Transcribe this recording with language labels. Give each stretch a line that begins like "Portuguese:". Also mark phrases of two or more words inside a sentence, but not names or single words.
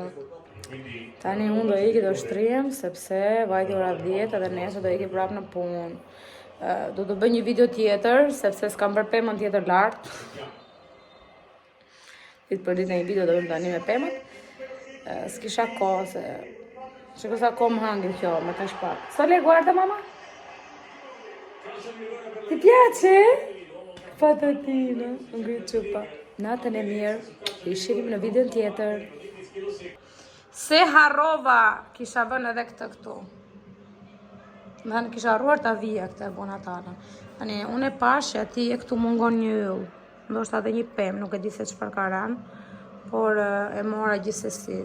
Albanian: Tani unë do iki do shtrihem, sepse vajti ora 10 edhe nesër do iki prap në punë. Do të bëj një video tjetër, sepse s'kam bërë pemën tjetër lartë. Ditë për ditë në një video do bëjmë tani me pemët. S'kisha kohë, se... Shiko sa kohë më hangin kjo, me kaq pak.
Italian: Sole, guarda mamma? Ti piace? Patatina,
Albanian: ngri çupa. Natën e mirë, i shihim në videon tjetër. Se harrova, kisha vënë edhe këtë këtu. Më thënë kisha harruar ta vija këtë bonatana. Tani, unë e pash që ati e këtu mungon një yll. Ndoshta edhe një pemë, nuk e di se çfarë ka rënë, por e mora gjithsesi.